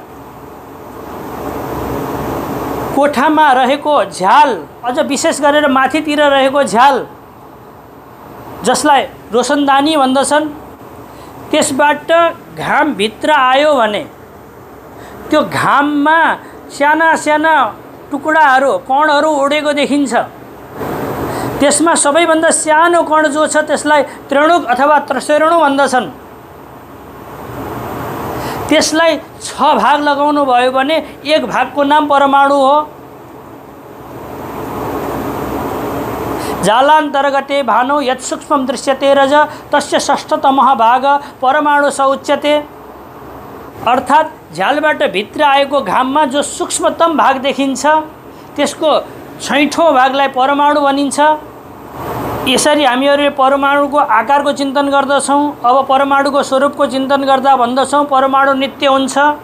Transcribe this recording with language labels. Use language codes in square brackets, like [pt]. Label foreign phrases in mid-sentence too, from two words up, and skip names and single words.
[ne] कोठामा रहेको झ्याल, अझ विशेष गरेर माथितिर रहेको झ्याल, जसलाई रोशनदानी भन्दछन्, त्यसबाट घाम भित्र आयो भने त्यो घाममा साना साना टुक्राहरू, कणहरू उडेको देखिन्छ। त्यसमा सबैभन्दा सानो कण जो छ त्यसलाई त्रिणुक अथवा त्रैणु भन्दछन्। त्यसलाई 6 भाग लगाउनु भयो भने एक भागको नाम परमाणु हो। [sa] जालान्तर्गते भानु यत् सूक्ष्मं दृश्यते रज तस्य षष्ठतमः भाग परमाणु स उच्यते। [ne] अर्थात् झ्यालबाट भित्र आएको घाममा जो सूक्ष्मतम भाग देखिन्छ त्यसको 6औं भागलाई परमाणु भनिन्छ। यसरी हामीहरूले परमाणुको आकारको चिन्तन गर्दछौँ। अब परमाणुको स्वरूपको चिन्तन गर्दा भन्दछौँ परमाणु नित्य हुन्छ।